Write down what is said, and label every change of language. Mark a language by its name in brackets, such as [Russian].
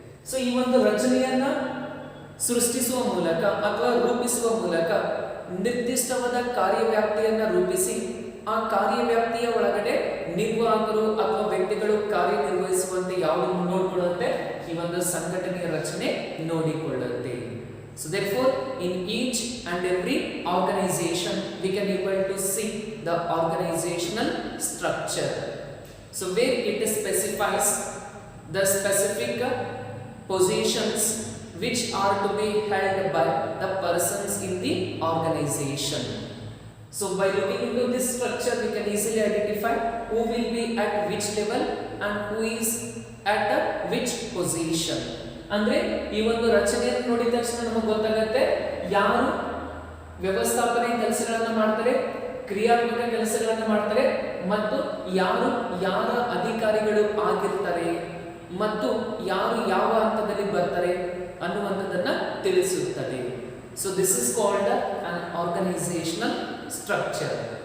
[Kannada] So ಈ ಒಂದು ರಚನೆಯನ್ನ ಸೃಷ್ಟಿಸುವ ಮೂಲಕ ಅಥವಾ ರೂಪಿಸುವ ಮೂಲಕ ನಿರ್ದಿಷ್ಟವಾದ ಕಾರ್ಯವ್ಯಾಪ್ತಿಯನ್ನ ರೂಪಿಸಿ ಆ ಕಾರ್ಯವ್ಯಾಪ್ತಿಯ ಒಳಗಡೆ ನಿರ್ವಾಹಕರು ಅಥವಾ ವ್ಯಕ್ತಿಗಳು ಕಾರ್ಯನಿರ್ವಹಿಸುವಂತೆ ಯಾವುದು ನೋಡಿಕೊಳ್ಳುತ್ತೆ, ಈ ಒಂದು ಸಂಘಟನೆಯ ರಚನೆ ನೋಡಿಕೊಳ್ಳುತ್ತೆ. [English] So therefore, in each and every organization, we can able to see the organizational structure. So where it specifies the specific positions which are to be held by the persons in the organization. So by looking into this structure, we can easily identify who will be at which level and who is at which position. [Kannada] ಅಂದ್ರೆ ಈ ಒಂದು ರಚನೆಯನ್ನು ನೋಡಿದ ತಕ್ಷಣ ನಮಗೆ ಗೊತ್ತಾಗುತ್ತೆ ಯಾರು ವ್ಯವಸ್ಥಾಪನೆ ಕೆಲಸಗಳನ್ನ ಮಾಡ್ತಾರೆ, ಕ್ರಿಯಾತ್ಮಕ ಕೆಲಸಗಳನ್ನ ಮಾಡ್ತಾರೆ ಮತ್ತು ಯಾರ ಅಧಿಕಾರಿಗಳು ಆಗಿರ್ತಾರೆ ಮತ್ತು ಯಾರು ಯಾವ ಹಂತದಲ್ಲಿ ಬರ್ತಾರೆ ಅನ್ನುವಂಥದ್ದನ್ನ ತಿಳಿಸುತ್ತದೆ. [English] So this is called an organisational structure.